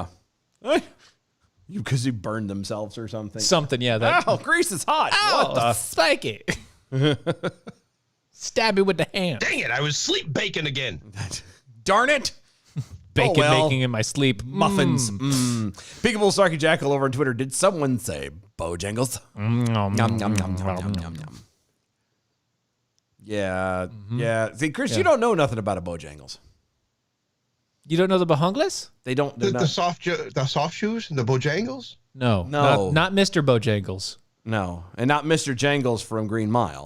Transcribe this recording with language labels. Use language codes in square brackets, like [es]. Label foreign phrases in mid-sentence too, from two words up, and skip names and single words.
[en] Because he burned themselves or something. Something, yeah. That, Oh, grease is hot. Ow, What the? spike it. Stab me with the hand. Dang it, I was sleep baking again. Darn it. Bacon well. making in my sleep. Muffins. Peekable Sarky Jackal over on Twitter. Did someone say Bojangles? Yum, yum, yum, yum, yum, yum, yum. Yeah. Yeah. See, Chris, you don't know nothing about a Bojangles. You don't know the Bahangles? They don't. The, They're the not, soft shoes, the Bojangles. No. No. Not Mr. Bojangles. no. And not Mr. Jangles from Green Mile.